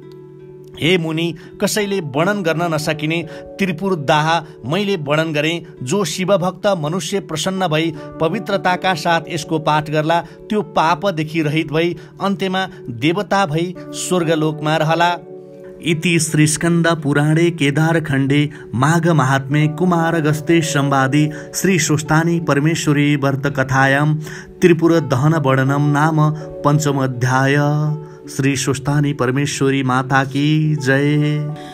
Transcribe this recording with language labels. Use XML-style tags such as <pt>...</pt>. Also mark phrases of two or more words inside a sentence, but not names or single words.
<ne>हे मुनि, कसैले वर्णन गर्न नसकिने त्रिपुर दाह मैले वर्णन गरेँ। जो शिवभक्त मनुष्य प्रसन्न भई पवित्रताका साथ यसको पाठ गर्ला त्यो पापदेखि रहित भई अन्त्यमा देवता भई स्वर्गलोकमा रहला।</ne> <sa>इति श्री स्कंद पुराणे केदारखण्डे माघ महात्म्ये कुमारगस्ते संवादे श्री स्वस्तानी परमेश्वरी व्रत कथायां त्रिपुर दहन वर्णनम नाम पंचम अध्याय।</sa> <ne>श्री स्वस्तानी परमेश्वरी माता की जय।</ne>